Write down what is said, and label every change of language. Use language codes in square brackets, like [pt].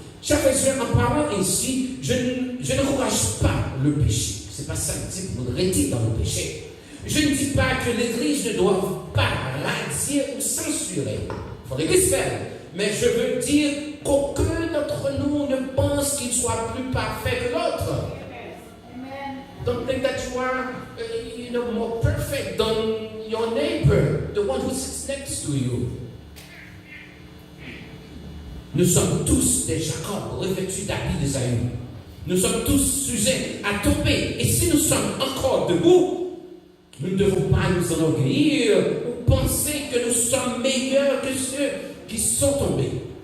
[fr] Chers frères, en parlant ainsi, je n'encourage pas le péché. Ce n'est pas ça que je dis pour nous rester dans le péché. Je ne dis pas que l'Église ne doit pas radier ou censurer. Il faut l'Église faire. Mais je veux dire qu'aucun d'entre nous ne pense qu'il soit plus parfait que l'autre. [en] Don't think that you are more perfect than your neighbor, the one who sits next to you. [fr] Nous sommes tous des Jacob revêtus d'habits d'Ésaïe. Nous sommes tous sujets à tomber. Et si nous sommes encore debout, nous ne devons pas nous enorgueillir ou penser que nous sommes meilleurs que ceux qui sont tombés.